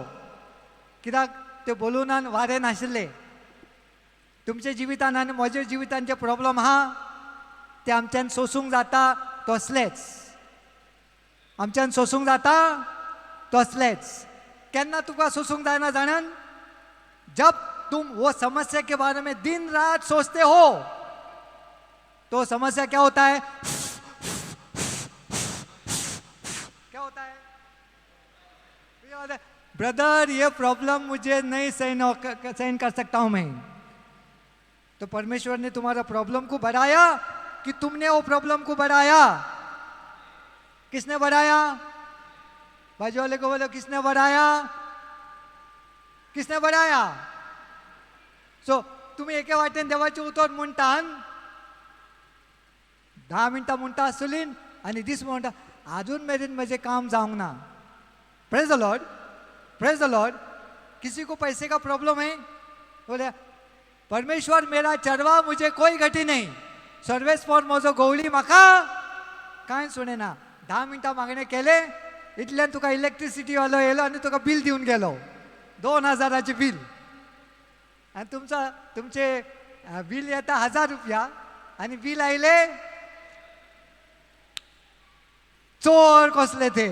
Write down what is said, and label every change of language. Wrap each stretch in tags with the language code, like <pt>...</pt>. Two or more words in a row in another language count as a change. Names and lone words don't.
<kok>कित्याक ते बलूनान वारें नाशिल्लें. तुमच्या जिवितान आनी म्हज्या जिवितान जे प्रॉब्लेम आहा ते आमच्यान सोसूंक जाता तसलेच. आमच्यान सोसूंक जाता तसलेच. केन्ना तुका सोसूंक जायना जाणान?</kok> <hi>जब तुम वो समस्या के बारे में दिन रात सोचते हो तो समस्या क्या होता है? क्या होता है? ब्रदर, ये प्रॉब्लम मुझे नहीं सहन कर सकता हूं मैं. तो परमेश्वर ने तुम्हारा प्रॉब्लम को बढ़ाया कि तुमने वो प्रॉब्लम को बढ़ाया? किसने बढ़ाया? बाजू वाले को बोलो, किसने बढ़ाया? किसने बढ़ाया?</hi> <kok>सो तुम्ही एके वाटेन देवाचे उतर म्हणटान 10 मिनटां म्हणटा आसतलीं आनी दीस म्हणटा अजून मेरेन म्हजें काम जावंक ना.</kok> <en>Praise the Lord. Praise the Lord.</en> <hi>किसी को पैसे का प्रॉब्लम है? बोले परमेश्वर मेरा चरवा, मुझे कोई घटी नहीं.</hi> <kok>सर्वेस फॉर म्हजो गवळी म्हाका कांय सुणेना. 10 मिनटां मागणे केले इतल्यान तुका इलेक्ट्रिसिटी वालो येयलो आनी तुका बिल दिवन गेलो. 2000चे बिल. आनी तुमचे बिल येता 1000 रुपया आनी बिल आयले चोर कसले ते.</kok>